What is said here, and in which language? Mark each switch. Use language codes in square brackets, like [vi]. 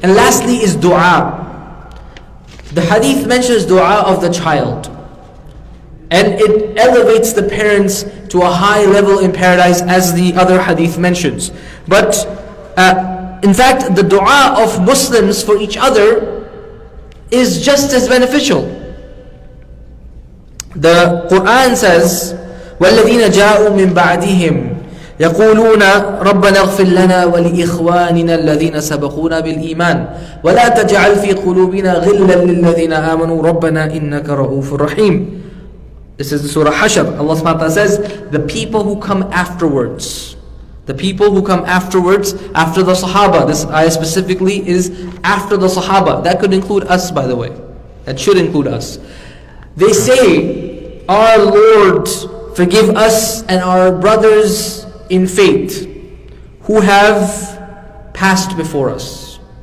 [en] And lastly is dua. The hadith mentions dua of the child, and it elevates the parents to a high level in paradise, as the other hadith mentions. But in fact, the dua of Muslims for each other is just as beneficial. The Quran says, [ar] وَالَّذِينَ جَاءُوا مِن بَعْدِهِمْ يَقُولُونَ رَبَّنَا اغْفِرْ لَنَا وَلِإِخْوَانِنَا الَّذِينَ سَبَقُونَا بِالْإِيمَانِ وَلَا تَجْعَلْ فِي قُلُوبِنَا غِلًّا لِلَّذِينَ آمَنُوا رَبَّنَا إِنَّكَ رَءُوفٌ رَحِيمٌ. [en] This is the Surah Hashr. Allah subhanahu wa ta'ala says, the people who come afterwards. The people who come afterwards, after the Sahaba. This ayah specifically is after the Sahaba. That could include us, by the way. That should include us. They say, our Lord, forgive us and our brothers in faith who have passed before us.